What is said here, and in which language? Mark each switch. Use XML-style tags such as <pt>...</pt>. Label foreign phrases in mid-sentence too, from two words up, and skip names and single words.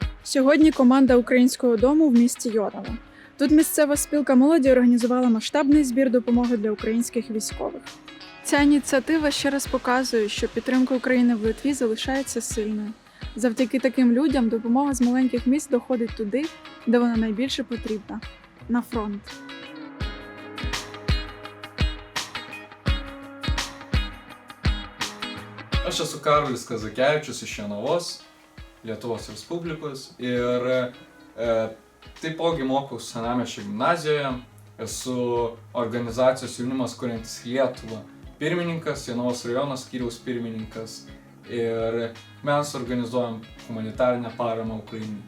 <uk>Сьогодні команда Українського дому в місті Йорово. Тут місцева спілка молоді організувала масштабний збір допомоги для українських військових. Ця ініціатива ще раз показує, що підтримка України в Литві залишається сильною. Завдяки таким людям допомога з маленьких міст доходить туди, де вона найбільше потрібна – на фронт.</uk> <lt>Aš esu Karolis Kazakevičius iš Jonavos, Lietuvos Respublikos ir taipogi mokausi Senamiesčio gimnazijoje. Esu organizacijos Jaunimas kuriantis Lietuvą pirmininkas, Jonavos rajono skyriaus pirmininkas ir mes organizuojam humanitarinę paramą Ukrainai.</lt>